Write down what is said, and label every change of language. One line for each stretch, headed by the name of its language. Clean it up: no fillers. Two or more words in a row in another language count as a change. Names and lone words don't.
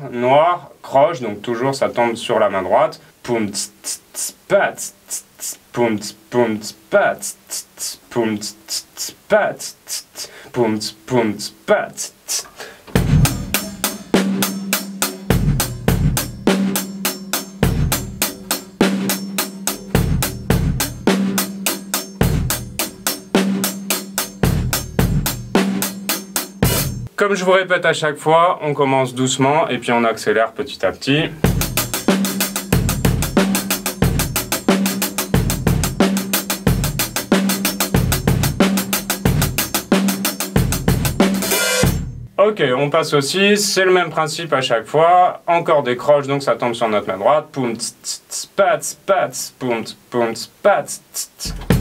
French: noire, croche, donc toujours ça tombe sur la main droite, poum tss tss tss pat tss tss poum tss pat tss tss poum tss tss pat tss tss poum tss pat tss. Comme je vous répète à chaque fois, on commence doucement et puis on accélère petit à petit. Ok, on passe au 6, c'est le même principe à chaque fois. Encore des croches, donc ça tombe sur notre main droite. Poum, tss, tss, tss, pats, pats, poum, tss, pats, tss, tss.